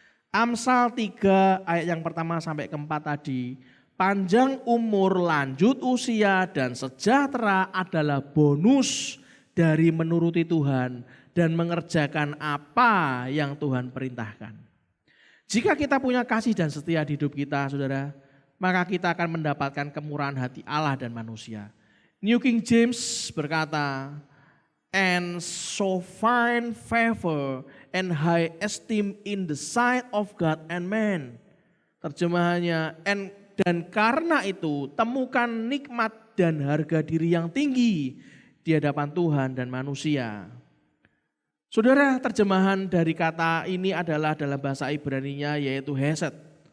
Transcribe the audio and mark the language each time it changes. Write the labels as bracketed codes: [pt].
[id] Amsal 3 ayat yang pertama sampai keempat tadi, panjang umur, lanjut usia, dan sejahtera adalah bonus dari menuruti Tuhan dan mengerjakan apa yang Tuhan perintahkan. Jika kita punya kasih dan setia di hidup kita, saudara, maka kita akan mendapatkan kemurahan hati Allah dan manusia. [en] New King James [id] berkata, [en] and so find favor and high esteem in the sight of God and man. [id] Terjemahannya, dan karena itu temukan nikmat dan harga diri yang tinggi di hadapan Tuhan dan manusia. Saudara, terjemahan dari kata ini adalah dalam bahasa Ibrani-nya yaitu hesed.